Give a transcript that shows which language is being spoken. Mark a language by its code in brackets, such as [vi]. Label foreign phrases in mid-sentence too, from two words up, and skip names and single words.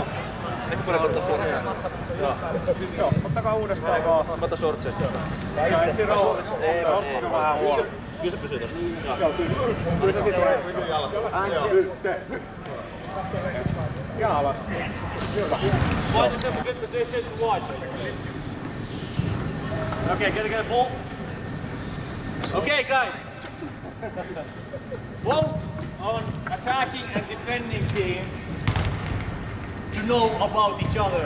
[fi] Eikö puolella ottaa sortseista? Joo, ottakaa uudestaan vaan. Mä otan sortseista. Ja ensin roolissa. Ei, vähän huono. Kyllä se pysyy tosta. Joo, kyllä se sitten tulee. Ja alas. Hyvä. [en] Find yourself a good position to watch. Okay, get a ball. Okay, guys. Both on attacking and defending team to know about each other.